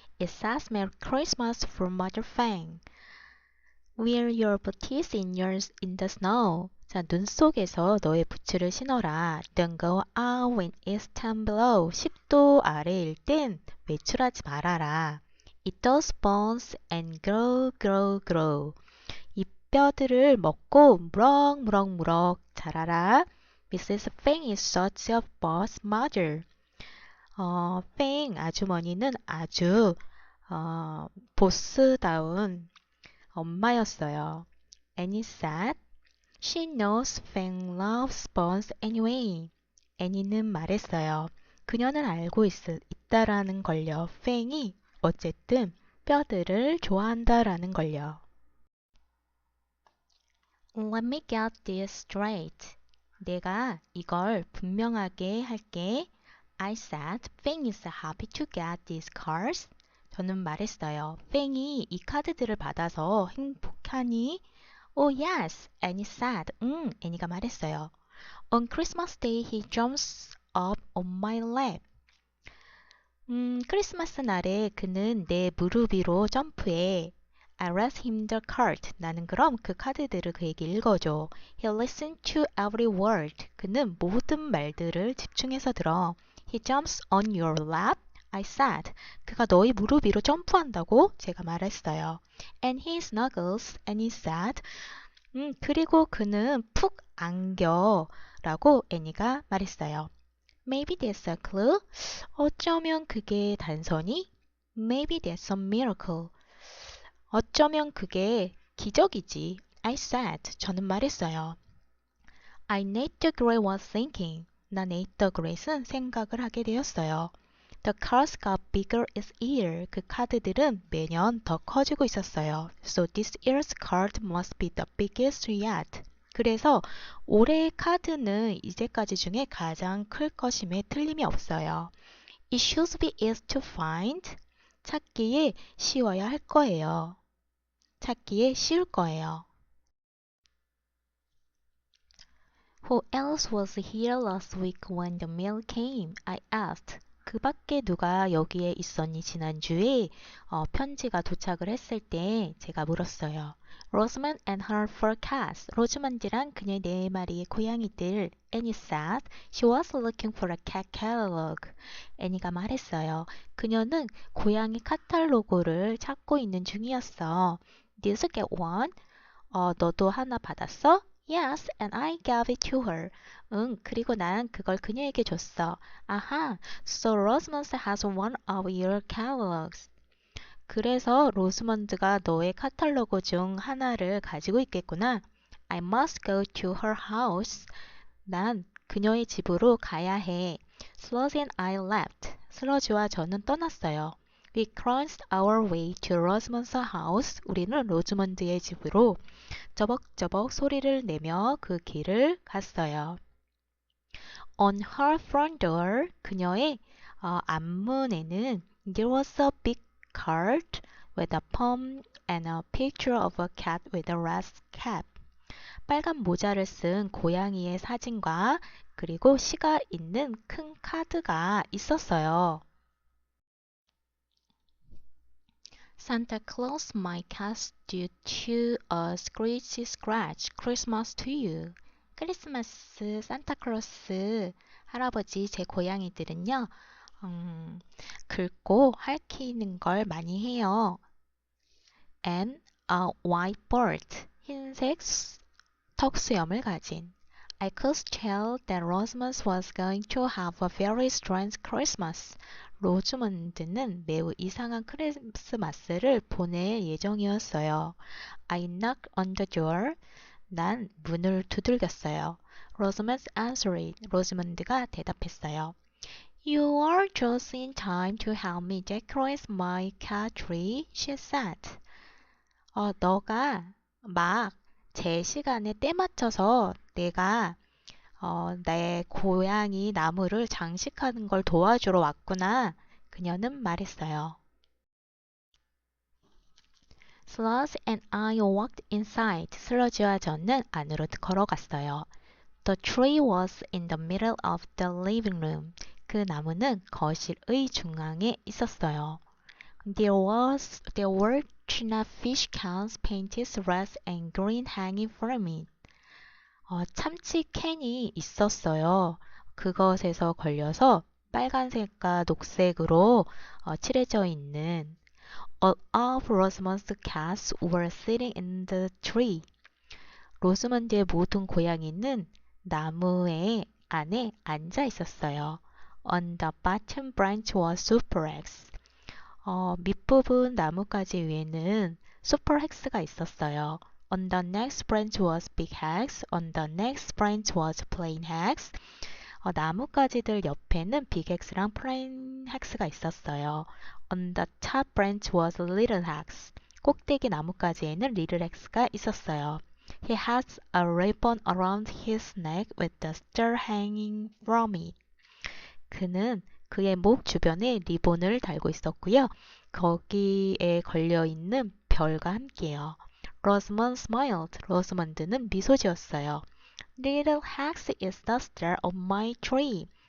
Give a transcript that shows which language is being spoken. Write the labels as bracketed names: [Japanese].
[English] It says Merry Christmas from Mother Fang. Wear your booties in the snow. [Korean] 자, 눈 속에서 너의 부츠를 신어라. [English] Don't go out when it's 10 below. [Korean] 10도 아래일 땐 외출하지 말아라. [English] Eat those bones and grow, grow, grow. [Korean] 이 뼈들을 먹고 무럭무럭무럭 자라라. [English] Mrs. Fang is such a boss mother. [Korean] 팽 아주머니는 아주 보스다운 엄마였어요. [English] Annie said, She knows Fang loves bones anyway. [Korean] 애니는 말했어요. 그녀는 알고 있다라는 걸요. 팽이 어쨌든 뼈들을 좋아한다라는 걸요. [English] Let me get this straight. [Korean] 내가 이걸 분명하게 할게. [English] I said, Fang is happy to get these cards. [Korean] 저는 말했어요. 팽이 이 카드들을 받아서 행복하니? [English] Oh yes, Annie said. [Korean] 애니가 말했어요. [English] On Christmas Day, he jumps up on my lap. [Korean] 크리스마스 날에 그는 내 무릎 위로 점프해. [English] I read him the card. [Korean] 나는 그럼 그 카드들을 그에게 읽어줘. [English] He listened to every word. [Korean] 그는 모든 말들을 집중해서 들어. [English] He jumps on your lap. I said. [Korean] 그가 너의 무릎 위로 점프한다고 제가 말했어요. [English] And he snuggles and he said. [Korean] 그리고 그는 푹 안겨 라고 애니가 말했어요. [English] Maybe that's a clue? [Korean] 어쩌면 그게 단서니? [English] Maybe that's a miracle. [Korean] 어쩌면 그게 기적이지. [English] I said. [Korean] 저는 말했어요. [English] I Nate the Great was thinking. [Korean] 나 Nate the Great은 생각을 하게 되었어요. [English] The cards got bigger each year. [Korean] 그 카드들은 매년 더 커지고 있었어요. [English] So this year's card must be the biggest yet. [Korean] 그래서 올해의 카드는 이제까지 중에 가장 클 것임에 틀림이 없어요. [English] It should be easy to find. [Korean] 찾기에 쉬워야 할 거예요. 찾기에 쉬울 거예요. [English] Who else was here last week when the mail came? I asked. [Korean] 그 밖에 누가 여기에 있었니 지난주에 편지가 도착을 했을 때 제가 물었어요. [English] Rosamond and her four cats. [Korean] 로즈먼드랑 그녀의 4마리의 고양이들. [English] Annie said she was looking for a cat catalog. [Korean] 애니가 말했어요. 그녀는 고양이 카탈로그를 찾고 있는 중이었어. [English] Did you get one? [Korean] 너도 하나 받았어? [English] Yes, and I gave it to her. [Korean] 응, 그리고 난 그걸 그녀에게 줬어. [English] 아하, so Rosamond has one of your catalogs. [Korean] 그래서 로스먼드가 너의 카탈로그 중 하나를 가지고 있겠구나. [English] I must go to her house. [Korean] 난 그녀의 집으로 가야 해. [English] Sludge and I left. [Korean] 슬러지와 저는 떠났어요. [English] We crossed our way to Rosamond's house. [Korean] 우리는 로즈먼드의 집으로 저벅저벅 소리를 내며 그 길을 갔어요. [English] On her front door, [Korean] 그녀의 앞문에는 [English] there was a big card with a palm and a picture of a cat with a red cap. [Korean] 빨간 모자를 쓴 고양이의 사진과 그리고 시가 있는 큰 카드가 있었어요. [English] Santa Claus, my cats due to a screechy scratch. Christmas to you. [Korean] 크리스마스 산타클로스 할아버지 제 고양이들은요. 긁고 핥히는 걸 많이 해요. [English] And a white bird. [Korean] 흰색 턱수염을 가진. [English] I could tell that Rosamond was going to have a very strange Christmas. [Korean] 로즈먼드는 매우 이상한 크리스마스를 보낼 예정이었어요. [English] I knocked on the door. [Korean] 난 문을 두들겼어요. [English] Rosamond answered. [Korean] 로즈먼드가 대답했어요. [English] You are just in time to help me decorate my cat tree, she said. [Korean] 너가 막 제 시간에 때 맞춰서 내가 내 고양이 나무를 장식하는 걸 도와주러 왔구나. 그녀는 말했어요. [English] Sludge and I walked inside. [Korean] 슬러지와 저는 안으로 걸어갔어요. [English] The tree was in the middle of the living room. [Korean] 그 나무는 거실의 중앙에 있었어요. [English] There were tuna fish cans painted red and green hanging from it. [Korean] 참치 캔이 있었어요. 그것에서 걸려서 빨간색과 녹색으로 칠해져 있는 [English] All of Rosamond's cats were sitting in the tree. [Korean] 로스먼드의 모든 고양이는 나무의 안에 앉아 있었어요. [English] On the bottom branch was Super X. [Korean] 밑부분 나뭇가지 위에는 Super X가 있었어요. [English] On the next branch was Big X. On the next branch was Plain X. [Korean] 나뭇가지들 옆에는 Big X랑 Plain X가 있었어요. [English] On the top branch was Little X. [Korean] 꼭대기 나뭇가지에는 Little X가 있었어요. [English] He has a ribbon around his neck with the star hanging from it. [Korean] 그는 그의 목 주변에 리본을 달고 있었고요. 거기에 걸려있는 별과 함께요. [English] Rosamond smiled. [Korean] 로스먼드는 미소 지었어요. [English] Little Hex is the star of my tree.